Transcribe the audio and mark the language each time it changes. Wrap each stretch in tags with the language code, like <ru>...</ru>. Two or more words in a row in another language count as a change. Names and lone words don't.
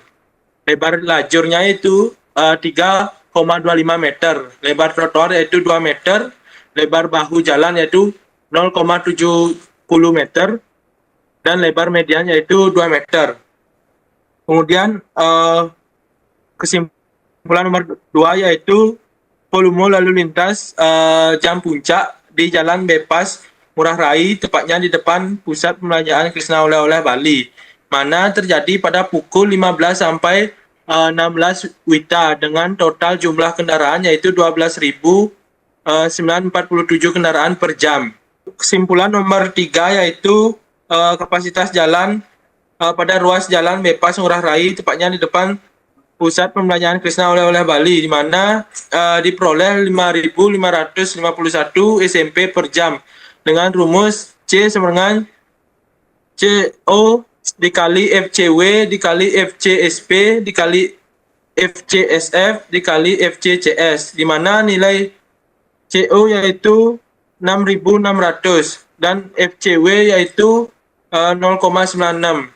<id>Lebar lajurnya itu 3,25 meter, lebar trotoar yaitu 2 meter, lebar bahu jalan yaitu 0,70 meter, dan lebar median yaitu 2 meter. Kemudian kesimpulan nomor 2 yaitu volume lalu lintas jam puncak di jalan bebas ngurah rai tepatnya di depan pusat perbelanjaan Krisna Oleh-oleh Bali, mana terjadi pada pukul 15 sampai 16 WITA dengan total jumlah kendaraan yaitu 12.947 kendaraan per jam. Kesimpulan nomor 3 yaitu kapasitas jalan pada ruas jalan bebas ngurah rai tepatnya di depan pusat pembelanjaan Krisna Oleh-oleh Bali, di mana diperoleh 5.551 SMP per jam dengan rumus C sama dengan CO dikali FCW dikali FCSP dikali FCSF dikali FCCS, di mana nilai CO yaitu 6.600 dan FCW yaitu 0,96.</id>